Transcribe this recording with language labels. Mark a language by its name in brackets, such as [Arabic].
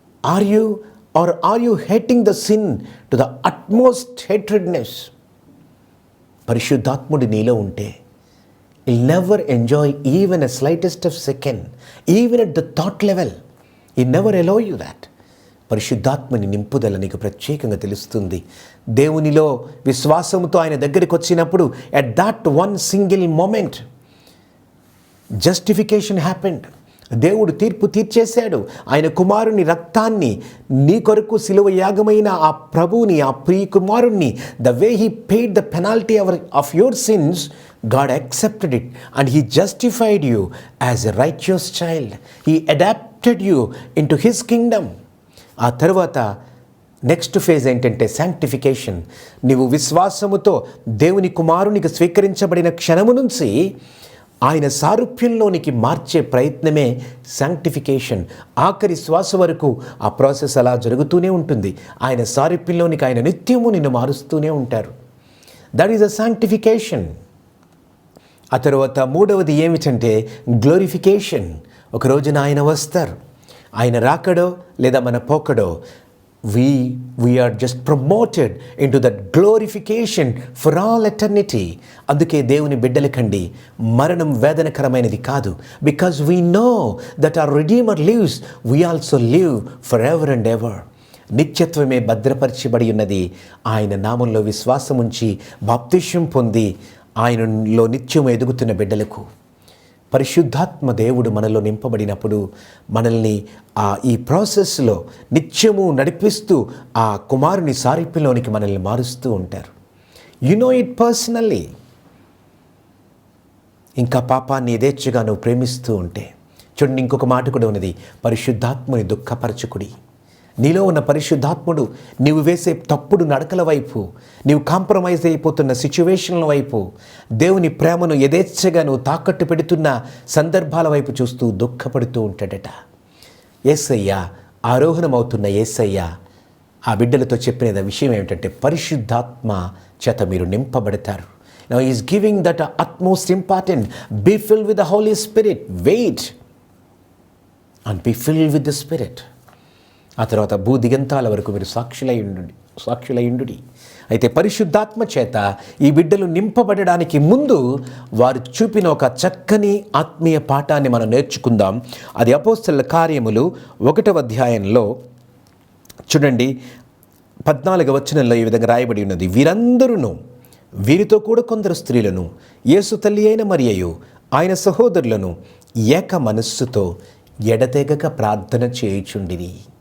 [English] Are you hating the sin to the utmost hatredness? [Telugu] పరిశుద్ధాత్ముడు నీలో ఉంటే [English] you'll never enjoy even a slightest of second, even at the thought level. He never allow you that. [Telugu] పరిశుద్ధాత్మని నింపుదల నీకు ప్రత్యేకంగా తెలుస్తుంది. దేవునిలో విశ్వాసంతో ఆయన దగ్గరికి వచ్చినప్పుడు [English] At that one single moment justification happened. [Telugu] దేవుడు తీర్పు తీర్చేశాడు. ఆయన కుమారుని రక్తాన్ని, నీ కొరకు సిలువ యాగమైన ఆ ప్రభువుని, ఆ ప్రియ కుమారుణ్ణి, [English] The way he paid the penalty of your sins, God accepted it and he justified you as a righteous child. He adopted you into his kingdom. [Telugu] ఆ తర్వాత నెక్స్ట్ ఫేజ్ ఏంటంటే శాంక్టిఫికేషన్. నీవు విశ్వాసముతో దేవుని కుమారునికి స్వీకరించబడిన క్షణము నుంచి ఆయన సారూప్యంలోనికి మార్చే ప్రయత్నమే శాంక్టిఫికేషన్. ఆఖరి శ్వాస వరకు ఆ ప్రాసెస్ అలా జరుగుతూనే ఉంటుంది. ఆయన సారూప్యంలోనికి ఆయన నిత్యము నిన్ను మారుస్తూనే ఉంటారు. [English] That is a sanctification. [Telugu] ఆ తర్వాత మూడవది ఏమిటంటే గ్లోరిఫికేషన్. ఒక రోజున ఆయన వస్తారు. ఆయన రాకడో లేదా మన పోకడో, [English] we are just promoted into that glorification for all eternity. [Telugu] అందుకే దేవుని బిడ్డలకండి మరణం వేదనకరమైనది కాదు. [English] Because we know that our Redeemer lives, we also live forever and ever. [Telugu] నిత్యత్వమే భద్రపరచబడి ఉన్నది. ఆయన నామంలో విశ్వాసముంచి బాప్తిష్యం పొంది ఆయనలో నిత్యం ఎదుగుతున్న బిడ్డలకు. పరిశుద్ధాత్మ దేవుడు మనలో నింపబడినప్పుడు మనల్ని ఈ ప్రాసెస్లో నిత్యము నడిపిస్తూ ఆ కుమారుని సారూప్యంలోనికి మనల్ని మారుస్తూ ఉంటారు. [English] You know it personally. [Telugu] ఇంకా పాపాన్ని యథేచ్ఛగా నువ్వు ప్రేమిస్తూ ఉంటే, చూడండి ఇంకొక మాట కూడా ఉన్నది, పరిశుద్ధాత్మని దుఃఖపరచుకుడి. నీలో ఉన్న పరిశుద్ధాత్ముడు నీవు వేసే తప్పుడు నడకల వైపు, నీవు కాంప్రమైజ్ అయిపోతున్న సిచ్యువేషన్ల వైపు, దేవుని ప్రేమను యథేచ్ఛగా నువ్వు తాకట్టు పెడుతున్న సందర్భాల వైపు చూస్తూ దుఃఖపడుతూ ఉంటాడట. యేసయ్య, ఆరోహణమవుతున్న యేసయ్య ఆ బిడ్డలతో చెప్పిన విషయం ఏమిటంటే పరిశుద్ధాత్మ చేత మీరు నింపబడతారు. [English] Now he is giving that utmost important, be filled with the Holy Spirit, wait and be filled with the Spirit. [Telugu] ఆ తర్వాత భూదిగంతాల వరకు మీరు సాక్షులయుండుడి. అయితే పరిశుద్ధాత్మ చేత ఈ బిడ్డలు నింపబడడానికి ముందు వారు చూపిన ఒక చక్కని ఆత్మీయ పాఠాన్ని మనం నేర్చుకుందాం. అది అపోస్తలుల కార్యములు 1వ అధ్యాయంలో చూడండి 14వ వచనంలో ఈ విధంగా రాయబడి ఉన్నది, వీరందరూ వీరితో కూడా కొందరు స్త్రీలను, యేసు తల్లి అయిన మరియయు ఆయన సహోదరులను ఏక మనస్సుతో ఎడతెగక ప్రార్థన చేయుచుండిరి.